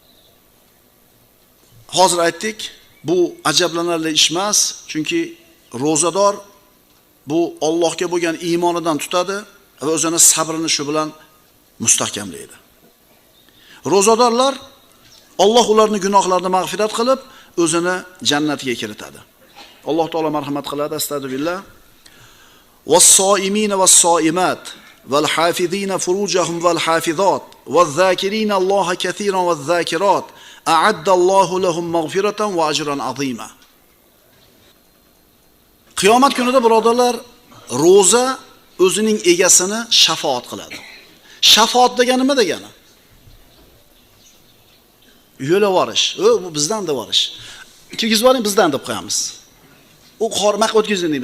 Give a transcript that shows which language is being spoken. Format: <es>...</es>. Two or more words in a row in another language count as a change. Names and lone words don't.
<uz>Hozir aytdik, bu ajablanarli ish emas, chunki ro'zador bu Allohga bo'lgan iymonidan tutadi va o'zini sabrini shu bilan mustahkamlaydi. Ro'zadorlar Alloh ularning gunohlarini mag'firat qilib, o'zini jannatiga kiritadi. Alloh taolo marhamat qiladi. Astagfirullah.</uz> <ar>والصائمين والصائمات والحافظين فروجهم والحافظات والذاكرين الله كثيرا والذاكرات أعد الله لهم مغفرة وأجرا عظيما.</ar> <uz>Qiyomat kunida birodarlar, ro'za o'zining egasini shafaat qiladi. Shafaat degani nima degani? Yo'la borish. Bu bizdan da borish. Kirgizib oling, bizdan deb qo'yamiz. U qormaq o'tkazing deymiz.</uz>